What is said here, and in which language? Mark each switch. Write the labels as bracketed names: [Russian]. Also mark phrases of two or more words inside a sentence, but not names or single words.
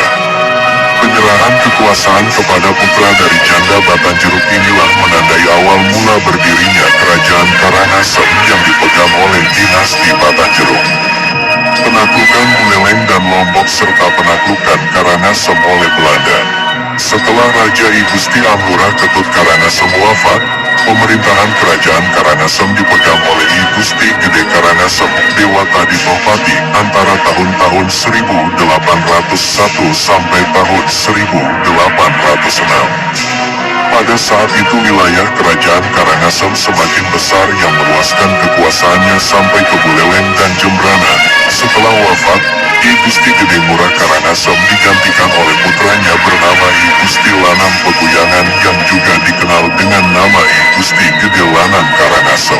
[Indonesian] Penyerahan kekuasaan kepada putra dari janda Batanjuruk inilah menandai awal mula berdirinya Kerajaan Karangasem yang dipegang oleh dinasti Batanjuruk. Penaklukan Buleleng dan Lombok serta penaklukan Karangasem oleh Belanda. Setelah Raja I Gusti Amurah Ketut Karangasem wafat, pemerintahan Kerajaan Karangasem dipegang oleh I Gusti Gede Karangasem Dewata Ditopati antara tahun-tahun 1801 sampai tahun 1806. Pada saat itu wilayah Kerajaan Karangasem semakin besar yang meluaskan kekuasaannya sampai ke Buleleng dan Jembrana. Setelah wafat, I Gusti Gede Murah Karangasem digantikan oleh putranya bernama I Gusti Lanang Peguyangan yang juga dikenal dengan nama I Gusti Gede Lanang Karangasem.